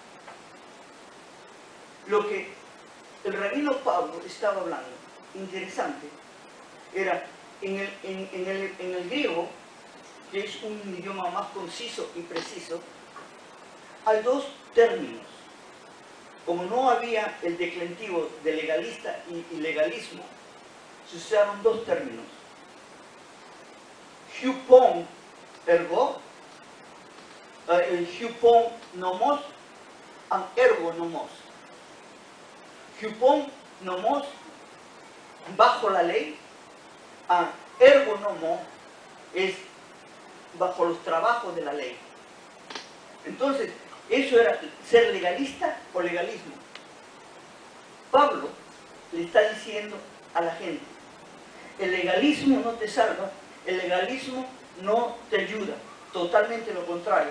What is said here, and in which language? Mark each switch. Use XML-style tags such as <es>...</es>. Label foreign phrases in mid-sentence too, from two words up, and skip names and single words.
<es>Lo que el rabino Pablo estaba hablando, interesante, era en el griego, que es un idioma más conciso y preciso, hay dos términos. Como no había el declinativo de legalista y legalismo, se usaron dos términos:</es> <el>ὑπον εργο,</el> <es>el</es> <el>ὑπον νομος, αν εργο νομος. ὑπον νομος,</el> <es>bajo la ley,</es> <el>αν εργο νομος</el> <es>es bajo los trabajos de la ley. Entonces, eso era ser legalista o legalismo. Pablo le está diciendo a la gente, el legalismo no te salva, el legalismo no te ayuda, totalmente lo contrario.</es>